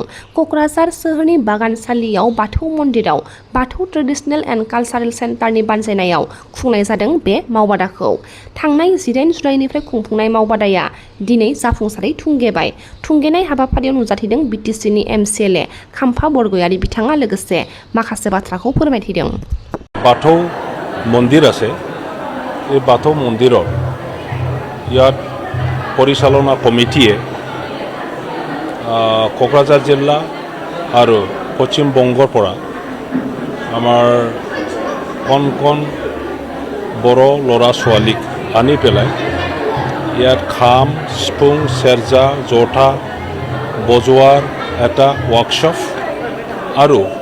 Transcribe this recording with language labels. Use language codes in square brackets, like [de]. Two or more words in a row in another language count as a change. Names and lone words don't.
[brx] क'क्राझार सोहोरनि बागानसालियाव बाथौ मन्दिराव बाथौ ट्रेडिसनेल एन्ड कालचारेल सेन्टारनि बानजायनायाव खुंनाय जादों बे मावबादाखौ। थांनाय 18 जुलाइनिफ्राय खुंफुंनाय मावबादाया दिनै जाफुंसारै थुंगेबाय। थुंगेनाय हाबाफारियाव नुजाथिदों बिटिसिनि एमसिएलए खाम्फा बरगयारी बिथाङा लोगोसे माखासे बाथ्राखौ फोरमायथिदों। [as] बाथौ मन्दिर আছে এই বাথৌ মন্দিৰত ইয়াত পৰিচালনা কমিটিয়ে কোকৰাঝাৰ জিলা আৰু পশ্চিম বংগৰ পৰা আমাৰ কণ বড় ল'ৰা ছোৱালীক আনি পেলাই ইয়াত খাম সিফুং সেৰজা জোঠা বজোৱাৰ এটা ৱৰ্কশ্বপ আৰু